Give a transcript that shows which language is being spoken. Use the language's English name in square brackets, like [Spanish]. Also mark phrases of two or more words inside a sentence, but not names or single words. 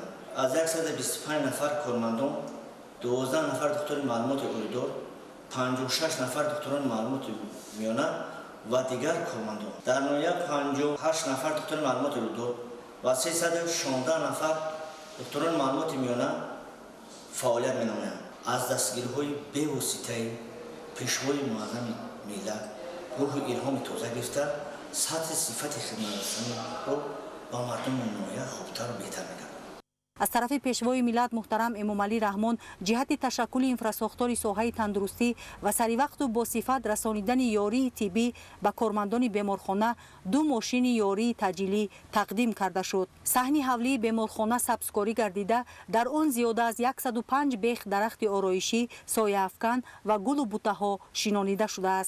[Tajik] аз 125 нафар кормандон 12 нафар духтури маълумоти олидор, 56 нафар духтурони маълумоти миёна ва дигар кормандон, дар ноҳия 58 нафар духтури маълумоти олидор ва 316 нафар духтурони маълумоти миёна фаъолият менамоянд. аз дастгириҳои бевоситаи пешвои муаззами миллат рӯҳи илҳоми тоза гирифта сатҳи сифати хидматрасониро ба мардуми ноҳия хубтару беҳтар мекард. از طرف پیشوای ملت محترم امامعلی رحمان جهت تشکل انفراساختار ساحه تندرستی و سری وقت و با صفت رسانیدن یاری طبی به کارمندان بیمارخانه 2 ماشین یاری تجیلی تقدیم کرده شد. صحن حولی بیمارخانه سبزکاری گردیده در آن زیاده از 105 بیخ درخت آرایشی، سایه افکن و گل و بوته‌ها شنانیده شده است.